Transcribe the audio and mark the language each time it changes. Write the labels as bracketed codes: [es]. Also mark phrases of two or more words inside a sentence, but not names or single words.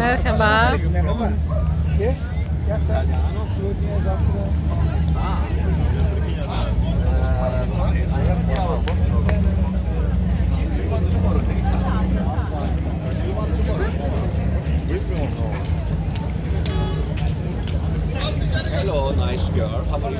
[tr] Merhaba. Merhaba. Yes? Ya, [ru] сегодня, завтра. [en] Hello, nice girl. How are you?